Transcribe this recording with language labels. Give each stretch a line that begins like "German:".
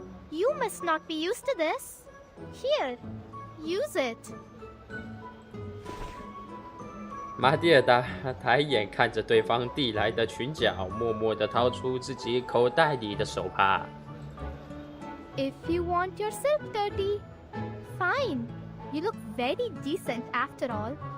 English: You must not be used to this. Here, use it.
Chinese: 马蒂尔达抬眼看着对方递来的裙角，默默地掏出自己口袋里的手帕。
English: If you want yourself dirty, fine. You look very decent after all.